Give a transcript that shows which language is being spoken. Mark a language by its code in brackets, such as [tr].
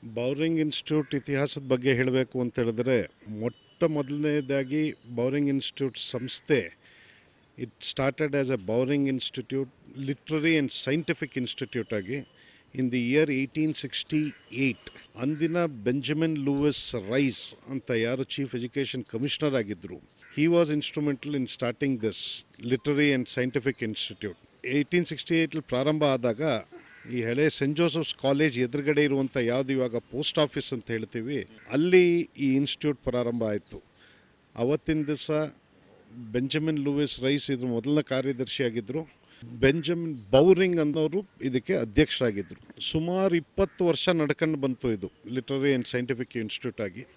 [kn] Bowring institute ಇತಿಹಾಸದ ಬಗ್ಗೆ ಹೇಳಬೇಕು ಅಂತ ಹೇಳಿದ್ರೆ, ಮೊಟ್ಟ ಮೊದಲನೇದಾಗಿ ಬೌರಿಂಗ್ ಇನ್ಸ್ಟಿಟ್ಯೂಟ್ ಸಂಸ್ಥೆ [en] it started as a Bowring institute literary and scientific institute [kn] ಆಗಿ [en] in the year [kn] 1868. ಅಂದಿನ ಬೆಂಜಮಿನ್ ಲೂಯಿಸ್ ರೈಸ್ ಅಂತ ಯಾರು ಚೀಫ್ ಎಜುಕೇಷನ್ ಕಮಿಷನರ್ ಆಗಿದ್ದರು, [en] he was instrumental in starting this literary and scientific institute. [kn] 1868 ಪ್ರಾರಂಭ ಆದಾಗ ಈ ಹಳೆ ಸೆಂಟ್ ಜೋಸೆಫ್ಸ್ ಕಾಲೇಜ್ ಎದುರುಗಡೆ ಇರುವಂಥ ಯಾವುದು ಇವಾಗ ಪೋಸ್ಟ್ ಆಫೀಸ್ ಅಂತ ಹೇಳ್ತೀವಿ, ಅಲ್ಲಿ ಈ ಇನ್ಸ್ಟಿಟ್ಯೂಟ್ ಪ್ರಾರಂಭ ಆಯಿತು. ಅವತ್ತಿನ ದಿವಸ ಬೆಂಜಮಿನ್ ಲೂಯಿಸ್ ರೈಸ್ ಇದ್ರ ಮೊದಲನೇ ಕಾರ್ಯದರ್ಶಿಯಾಗಿದ್ದರು. ಬೆಂಜಮಿನ್ ಬೌರಿಂಗ್ ಅನ್ನೋರು ಇದಕ್ಕೆ ಅಧ್ಯಕ್ಷರಾಗಿದ್ದರು. ಸುಮಾರು 20 ವರ್ಷ ನಡ್ಕೊಂಡು ಬಂತು ಇದು ಲಿಟ್ರರಿ ಆ್ಯಂಡ್ ಸೈಂಟಿಫಿಕ್ ಇನ್ಸ್ಟಿಟ್ಯೂಟ್ ಆಗಿ.